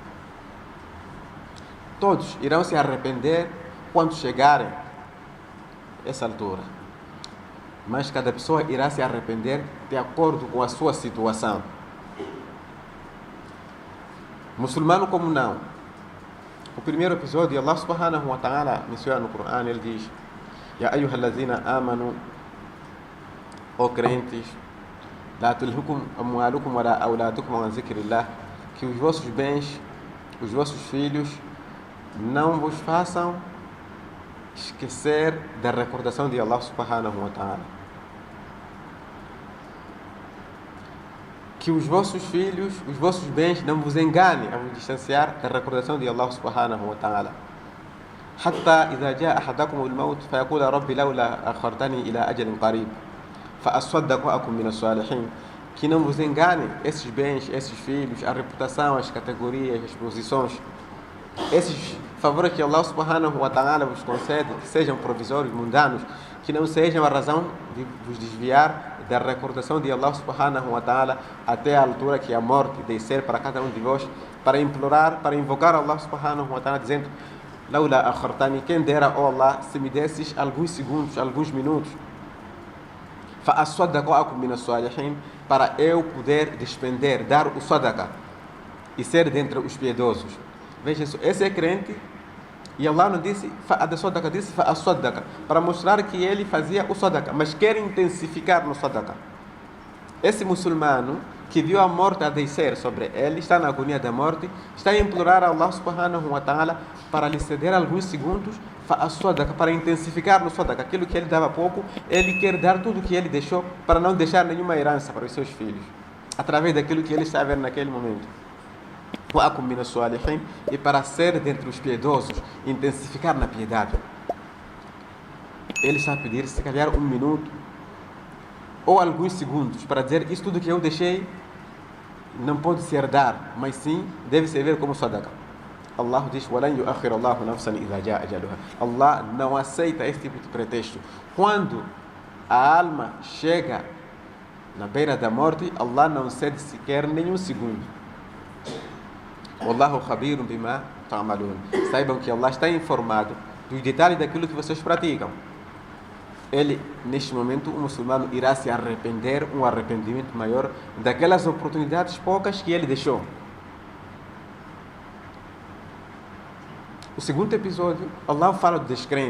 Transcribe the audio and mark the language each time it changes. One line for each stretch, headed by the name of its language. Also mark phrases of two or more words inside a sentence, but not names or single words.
Portuguese: Todos irão se arrepender quando chegarem a essa altura, mas cada pessoa irá se arrepender de acordo com a sua situação. Muçulmano como não. O primeiro episódio,
Arabic: الله سبحانه وتعالى
Portuguese: menciona no Corão, ele diz:
Arabic: يا أيها الذين آمنوا,
Portuguese: ó crentes,
Arabic: لا تلهكم أموالكم ولا أولادكم عن ذكر الله,
Portuguese: que os vossos bens, os vossos filhos não vos façam esquecer da recordação de
Arabic: الله سبحانه وتعالى.
Portuguese: Que os vossos filhos, os vossos bens não vos enganem a vos distanciar da recordação de
Arabic: الله سبحانه وتعالى. حتى إذا جاء أحدكم الموت فيقول رب لولا أخرتني إلى أجل قريب فأصدق وأكن من الصالحين.
Portuguese: Que não vos engane esses bens, esses filhos, a reputação, as categorias, as posições, esses favores que
Arabic: الله سبحانه وتعالى
Portuguese: vos concede, que sejam provisórios, mundanos, que não sejam a razão de vos desviar da recordação de
Arabic: الله سبحانه وتعالى
Portuguese: até a altura que a morte descer para cada um de vós, para implorar, para invocar
Arabic: الله سبحانه وتعالى,
Portuguese: dizendo:
Arabic: لولا أخرتني,
Portuguese: quem dera, ó Allah, se me desses alguns segundos, alguns minutos,
Arabic: فأصدق وأكن من الصالحين,
Portuguese: para eu poder despender, dar o sadaqa e ser dentre os piedosos. Veja isso, esse é crente. E Allah não disse fa-sadaqa, disse fa-sadaqa, para mostrar que ele fazia o sadaqa, mas quer intensificar no sadaqa. Esse muçulmano que viu a morte a descer sobre ele, está na agonia da morte, está a implorar a
Arabic: الله سبحانه وتعالى
Portuguese: para lhe ceder alguns segundos, fa-sadaqa, para intensificar no sadaqa. Aquilo que ele dava pouco, ele quer dar tudo o que ele deixou, para não deixar nenhuma herança para os seus filhos, através daquilo que ele está a ver naquele momento. E para ser dentre os piedosos, intensificar na piedade. Ele está a pedir, se calhar, um minuto ou alguns segundos para dizer: isso tudo que eu deixei não pode se herdar, mas sim deve servir como sadaqa. Allah diz: Allah não aceita esse tipo de pretexto. Quando a alma chega na beira da morte, Allah não cede sequer nenhum segundo.
Arabic: والله خبير بما تعملون.
Portuguese: Saibam que Allah está informado dos detalhes daquilo que vocês praticam. Ele, neste momento, o muçulmano irá se arrepender, um arrependimento maior daquelas oportunidades poucas que ele deixou. O segundo episódio, Allah fala do descrente.